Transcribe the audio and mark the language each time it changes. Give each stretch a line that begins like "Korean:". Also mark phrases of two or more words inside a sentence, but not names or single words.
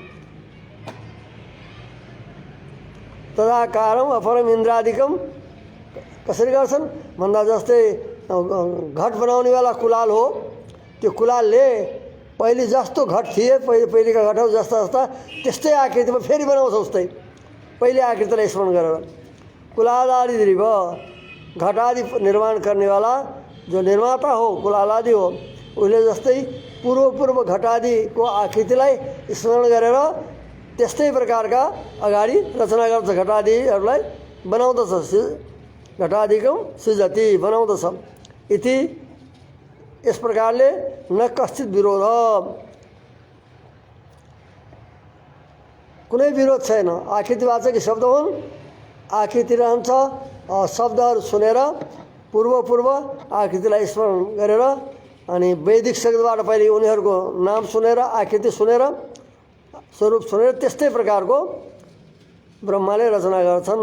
Sanskrit: तदाकारम अपरम इन्द्रादिकम
Nepali: कसरी गर्छन् भन्दा जस्तै घट बनाउनेवाला कुलाल हो, त्यो कुलालले पहिले जस्तो घट थिए, पहिलेका घटहरू जस्ता त्यस्तै आकृतिमा फेरि बनाउँछ उस्तै, पहिले आकृतिलाई स्मरण गरेर। कुलाल आदि दृभ, घट आदि
Hindi: निर्माण करनेवाला
Nepali: जो निर्माता हो कुलाल आदि हो, उसले जस्तै पूर्व घट आदिको आकृतिलाई स्मरण गरेर त्यस्तै प्रकारका अगाडि रचना गर्छ घट आदिहरूलाई बनाउँदछ,
Sanskrit: घटादिकम सृजति
Nepali: बनाउँदछ। इति यस प्रकारले
Sanskrit: न कश्चित विरोध,
Nepali: कुनै विरोध छैन। आकृतिवाचक शब्द हुन्, आकृति रहन्छ। शब्दहरू सुनेर पूर्व आकृतिलाई स्मरण गरेर अनि वैदिक शब्दबाट पहिले उनीहरूको नाम सुनेर, आकृति सुनेर, स्वरूप सुनेर त्यस्तै प्रकारको ब्रह्माले रचना गर्छन्।